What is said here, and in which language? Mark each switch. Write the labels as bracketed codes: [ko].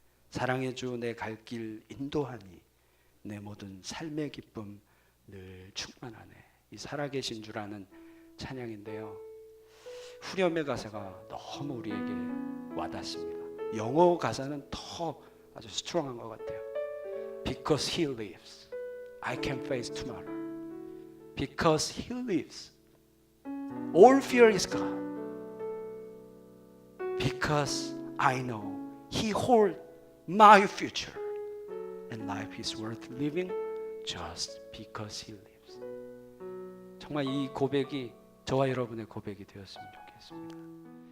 [ko] 사랑의 주 내 갈 길 인도하니 내 모든 삶의 기쁨 늘 충만하네. 이 살아계신 주라는 찬양인데요, 후렴의 가사가 너무 우리에게 와닿습니다. 영어 가사는 더 아주 스트롱한 것 같아요. [en] Because he lives, I can face tomorrow. Because he lives, all fear is gone. Because I know he holds my future. And life is worth living just because he lives. [ko] 정말 이 고백이 저와 여러분의 고백이 되었으면 좋겠습니다.